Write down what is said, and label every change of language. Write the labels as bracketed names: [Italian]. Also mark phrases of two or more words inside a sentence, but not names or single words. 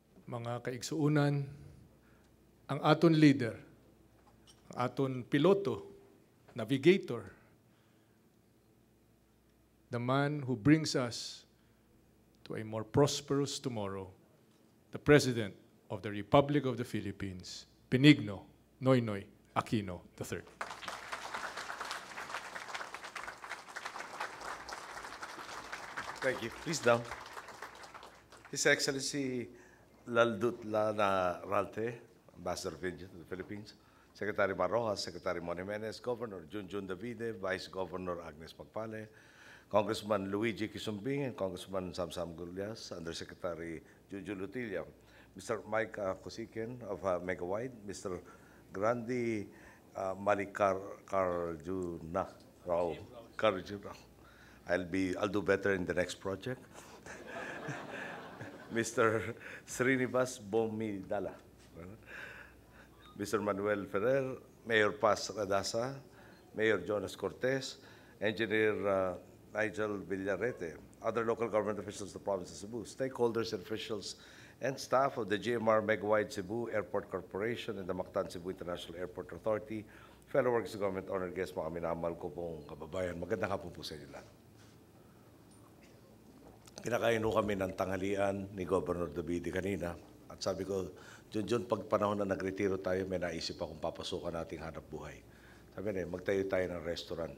[Cebuano] mga kaigsuunan, ang aton leader, ang aton piloto, [English] navigator, the man who brings us to a more prosperous tomorrow, the President of the Republic of the Philippines, Benigno Noynoy Aquino III. Thank you. Please down. His Excellency Laldut Lana Ralte, Ambassador of India to the Philippines, Secretary Marojas, Secretary Mon Jimenez, Governor Junjun Davide, Vice Governor Agnes Pagpale, Congressman Luigi Quisumbing and Congressman Samsam Gullias, Undersecretary Juju Lutilla, Mr. Mike Kosikin of Megawide, Mr. Grandi Malikar Karjuna Rao. I'll do better in the next project. Mr. Srinivas Bomidala, Mr. Manuel Ferrer, Mayor Paz Radasa, Mayor Jonas Cortez, Engineer Nigel Villarete, other local government officials of the province of Cebu, stakeholders and officials and staff of the GMR Megawide Cebu Airport Corporation and the Mactan Cebu International Airport Authority, fellow workers of government, honored guests, [Filipino] mga minamahal ko pong kababayan. Magandang hapon po sa inyo lahat. Kinakain kami ng tanghalian ni Governor Davide kanina at sabi ko, Junjun, pag panahon na nagretiro tayo, may naisip akong papasukan nating hanap buhay. Sabi niya, magtayo tayo ng restaurant.